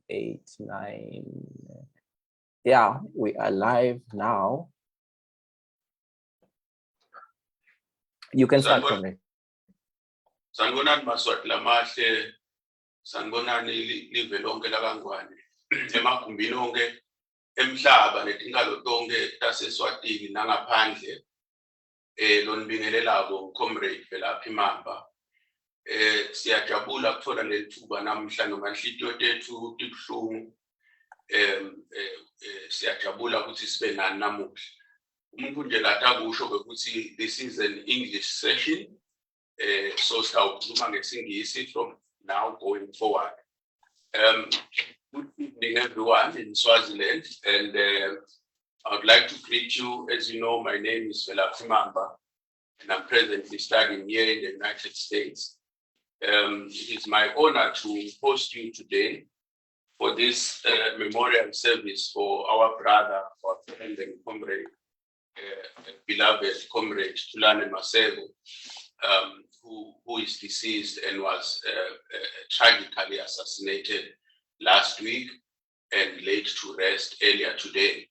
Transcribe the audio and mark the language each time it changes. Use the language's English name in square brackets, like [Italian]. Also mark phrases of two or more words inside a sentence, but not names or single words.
[English] 8, 9. Yeah, we are live now. You can start, comrade. [Swati] Sanibonani maswati lamahle, sanibonani live lonke lakangwane emagumbini onke emhlaba netingalo tonke taseSwatini nangaphandle lonibingelelako comrade Velaphi Mamba. Siyajabula kuthola lethuba namhla noma inhliziyo tethu tibuhlungu. Siyajabula ukuthi sibe nani namuhla. Umuntu nje latakusho ukuthi [English] this is an English session. So [Swati] sawukhuluma ngesingisi [English] from now going forward. Good evening everyone in Swaziland, and I would like to greet you. As you know, my name is Velaphi Mamba, and I'm presently studying here in the United States. It is my honor to host you today for this memorial service for our brother, our friend and comrade, beloved comrade Thulani Masego, who is deceased and was tragically assassinated last week and laid to rest earlier today.